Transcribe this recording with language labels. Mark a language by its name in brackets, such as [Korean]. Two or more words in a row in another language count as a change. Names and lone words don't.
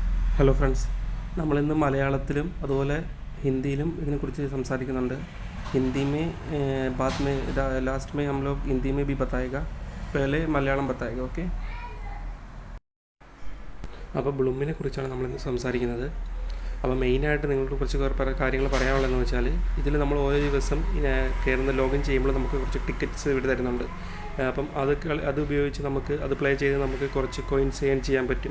[English] hello friends, [Malayalam] നമ്മളിന്ന് മലയാളത്തിലും അതുപോലെ ഹിന്ദിയിലും ഇതിനെക്കുറിച്ച് സംസാരിക്കുന്നുണ്ട്. [Hindi] हिंदी में बाद में लास्ट में हम लोग हिंदी में भी बताएगा, पहले മലയാളം बताएगा. [Malayalam] ഓക്കെ, അപ്പോൾ ബ്ലൂമിനെ കുറിച്ചാണ് നമ്മളിന്ന് സംസാരിക്കുന്നത്. അപ്പോൾ മെയിനായിട്ട് നിങ്ങളോട് കുറച്ച് കാര്യങ്ങൾ പറയാനുള്ളതെന്ന് വെച്ചാൽ, ഇതിൽ നമ്മൾ ഓരോ ദിവസം കയറുന്ന ലോഗിൻ ചെയ്യുമ്പോൾ നമുക്ക് കുറച്ച് ടിക്കറ്റ്സ് ഇവിടെ തരുന്നുണ്ട്. അപ്പം അത് ഉപയോഗിച്ച് നമുക്ക് അത് പ്ലേ ചെയ്ത് നമുക്ക് കുറച്ച് [English] coins earn [Malayalam] ചെയ്യാൻ പറ്റും.